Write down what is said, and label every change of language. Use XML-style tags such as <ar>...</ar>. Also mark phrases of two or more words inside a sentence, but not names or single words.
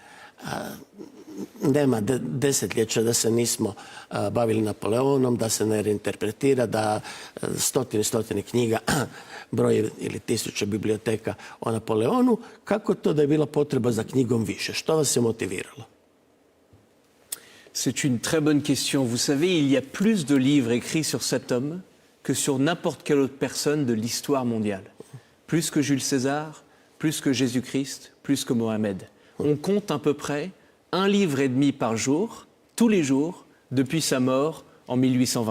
<hr>Nema desetljeća da se nismo bavili Napoleonom, da se ne reinterpretira, da stotine knjiga broji ili tisuće biblioteka o Napoleonu. Kako to da je bila potreba za knjigom više? Što vas je motiviralo?</hr> <fr>C'est une très bonne question. Vous savez, il y a plus de livres écrits sur cet homme que sur n'importe quelle autre personne de l'histoire mondiale. Plus que Jules César, plus que Jésus-Christ, plus que Mohamed. On compte à peu près 1,5 livre par jour, tous les jours, depuis sa mort en 1821.</fr>